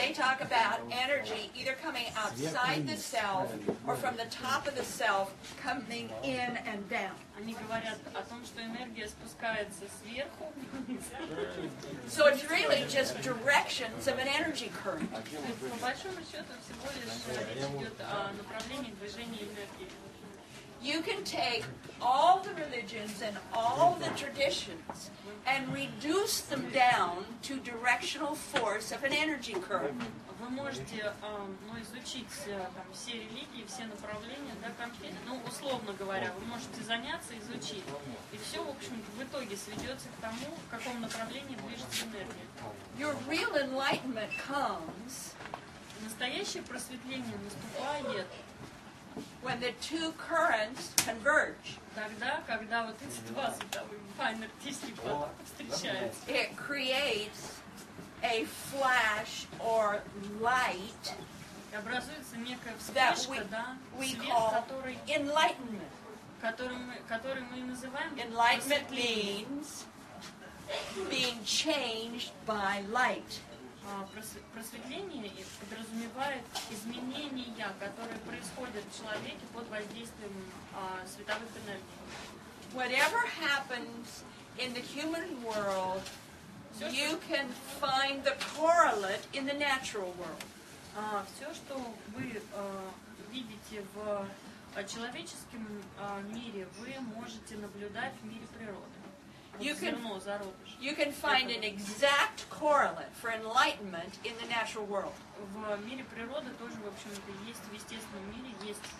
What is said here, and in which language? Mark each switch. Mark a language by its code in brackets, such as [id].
[en] they talk about energy either coming outside the self or from the top of the self coming in and down. [ru] они говорят о том, что энергия спускается сверху вниз. [en] So it's really just directions of an energy current. [ru] То есть, по большому счету, всего лишь речь идет о направлении движения энергии. [en] You can take all the religions and all the traditions and reduce them down to directional force of an energy current. [ru] Вы можете изучить там, все религии, все направления, да, условно говоря, вы можете заняться, изучить. И все, в общем-то, в итоге сведется к тому, в каком направлении движется энергия. [en] Your real enlightenment comes [ru] Настоящее просветление наступает [en] when the two currents converge. [ru] тогда, когда вот эти два световых энергетических потока встречаются. [en] It creates a flash or light [ru] И образуется некая [en] that [ru] вспышка, да, [en] we [ru] свет, [en] call enlightenment. [ru] который мы называем [en] Enlightenment [ru] просветлением. [en] means being changed by light. [ru] Просветление подразумевает изменения, которые происходят в человеке под воздействием световых энергий. [en] Whatever happens in the human world, you can find the correlate in the natural world. [ru] Все, что вы видите в человеческом мире, вы можете наблюдать в мире природы. [en] You [ru] Зерно, зародыш. [en] can find an exact correlate for enlightenment in the natural world. [ru] В мире природы тоже, в общем-то, есть, в естественном мире есть